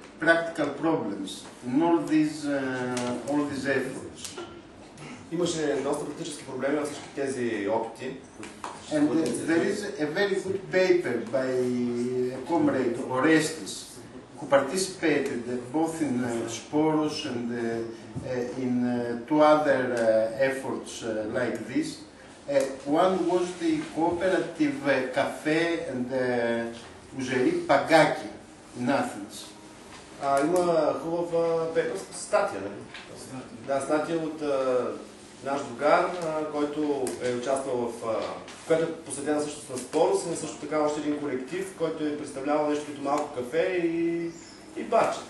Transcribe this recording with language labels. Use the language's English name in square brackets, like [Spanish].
[English] practical problems in all these efforts. [Bulgarian] Имаше доста практически проблеми във всички тези опити. [English] And there is a very good paper by comrade Orestes, who participated both in Sporos and in two other efforts like this. One was the cooperative cafe and ouzeri Pagaki in Athens. [Bulgarian] Има хубава пейперска статия, нали? Да, статия от наш другар, който е участвал която е посветена също на Спорос и също така още един колектив, който е представлявал нещо като малко кафе и баче.